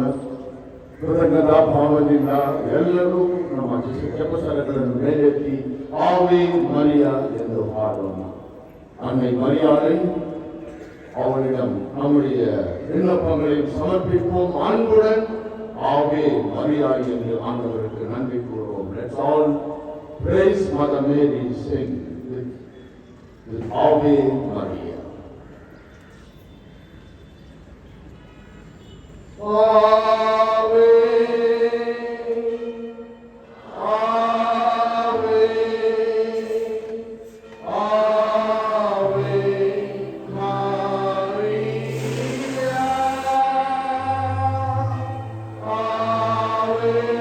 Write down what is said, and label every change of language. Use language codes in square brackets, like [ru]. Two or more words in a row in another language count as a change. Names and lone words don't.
[kn] ಕೃತಜ್ಞತಾ ಭಾವದಿಂದ ಎಲ್ಲರೂ ನಮ್ಮ ಜಪಸರಗಳನ್ನು ಮೇಲೆತ್ತಿ ಆವೆ ಮರಿಯ ಎಂದು ಹಾಡೋಣ. [ta] அன்னை மரியாதை அவளிடம் நம்முடைய விண்ணப்பங்களை சமர்ப்பிப்போம். அன்புடன் ஆவே மரியா என்று ஆண்டவருக்கு நன்றி கூறுவோம். [en] Let's all praise Mother Mary, sing with Ave Maria. [la] Ave, Ave, Ave Maria, Ave,